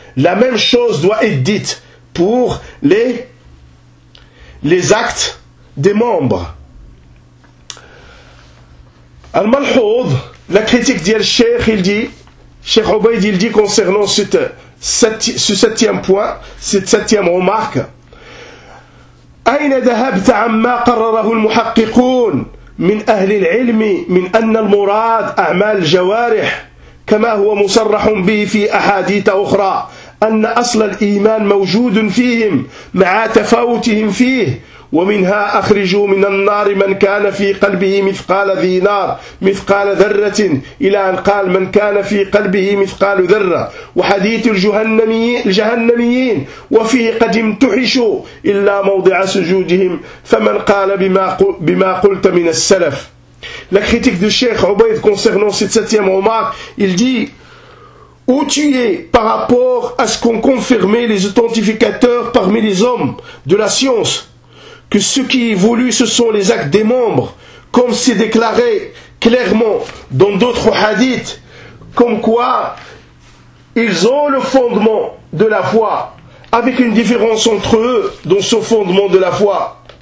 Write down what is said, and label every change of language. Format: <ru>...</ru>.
<fr>La même chose doit être dite pour les actes des membres. Al-Malhoud, la critique d'El Cheikh, il dit, Cheikh Obeid, il dit concernant ce septième point, cette septième remarque.</fr> <ar>أين ذهبت عما قرره المحققون من أهل العلم من أن المراد أعمال الجوارح كما هو مصرح به في أحاديث أخرى أن أصل الإيمان موجود فيهم مع تفاوتهم فيه ومنها أخرجوا من النار من كان في قلبه مثقال ذي نار مثقال ذرة إلى أن قال من كان في قلبه مثقال ذرة وحديث الجهنميين وفيه قد امتحشوا إلا موضع سجودهم فمن قال بما قلت من السلف.</ar> <fr>La critique du Cheikh Obeid concernant cette septième remarque, il dit « Où tu es par rapport à ce qu'ont confirmé les authentificateurs parmi les hommes de la science ?» Que ce qui évolue, ce sont les actes des membres, comme c'est déclaré clairement dans d'autres hadiths, comme quoi ils ont le fondement de la foi, avec une différence entre eux dans ce fondement de la foi.</fr>